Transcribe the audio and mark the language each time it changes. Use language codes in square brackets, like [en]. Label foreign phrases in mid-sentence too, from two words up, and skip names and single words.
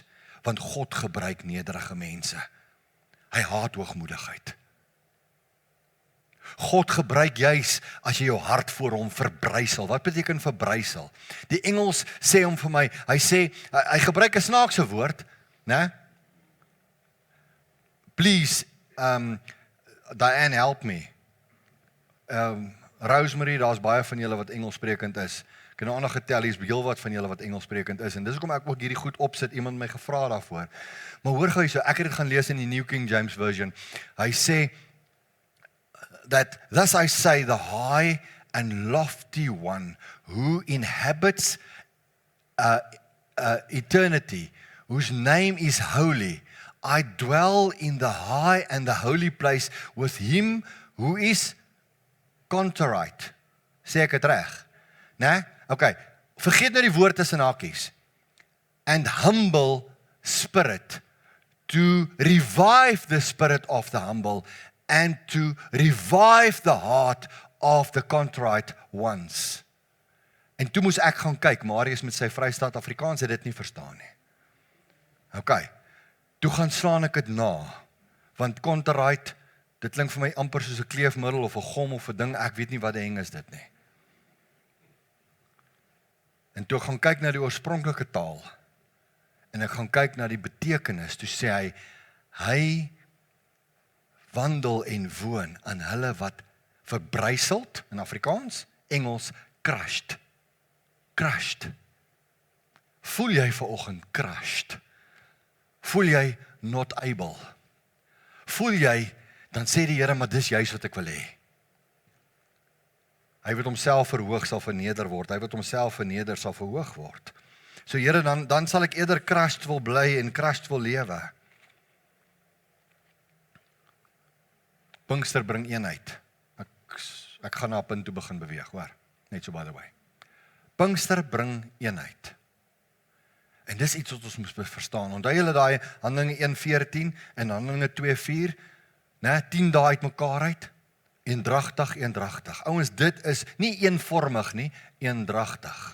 [af] Want God gebruik nederige mense. Hy haat hoogmoedigheid. God gebruik juis, as jy jou hart voor hom verbrysel. Wat beteken verbrysel? Die Engels sê hom vir my, hy sê, hy gebruik 'n snaakse woord, né? [en] Please, Diane, help me. [af] Rosemary, daar's baie van julle wat Engelssprekend is. Ek het nou ander getel, hier is heel wat van julle wat Engelssprekend is, en dis hoekom ek ook hierdie goed opsit, iemand my gevra daarvoor. Maar hoor gou hierso, ek het dit gaan lees in die New King James Version. Hy sê, [en] that thus I say, the high and lofty one who inhabits eternity, whose name is holy, I dwell in the high and the holy place with him who is contrite. [af] Sê ek het reg? Né? Okay, vergeet nou die woord tussen hakies. [en] And humble spirit, to revive the spirit of the humble, and to revive the heart of the contrite ones. [af] En toe moes ek gaan kyk, Marius met sy Vrystaat Afrikaans het dit nie verstaan nie. Okay, toe gaan slaan ek dit na, want contrite, dit klink vir my amper soos 'n kleefmiddel of 'n gom of 'n ding, ek weet nie wat die heng is dit nie. En toe gaan kyk na die oorspronklike taal, en ek gaan kyk na die betekenis, toe sê hy wandel en woon aan hulle wat verbryseld, in Afrikaans, Engels, crushed. Voel jy vanoggend crushed? Voel jy [en] not able? [af] Voel jy, dan sê die Here, maar dis juist wat ek wil hê. Hy wat homself verhoog sal verneder word, hy wat homself verneder sal verhoog word. So Here, dan sal ek eerder crushed wil bly en crushed wil lewe. Pinkster bring eenheid. Ek gaan na 'n punt toe begin beweeg, hoor. Net so [en] by the way. [af] Pinkster bring eenheid. En dis iets wat ons moet verstaan. Onthou julle daai Handelinge 1:14 en Handelinge 2:4, né, 10 dae uit mekaar uit. Eendragtig. Ouens, dit is nie eenvormig nie, eendragtig.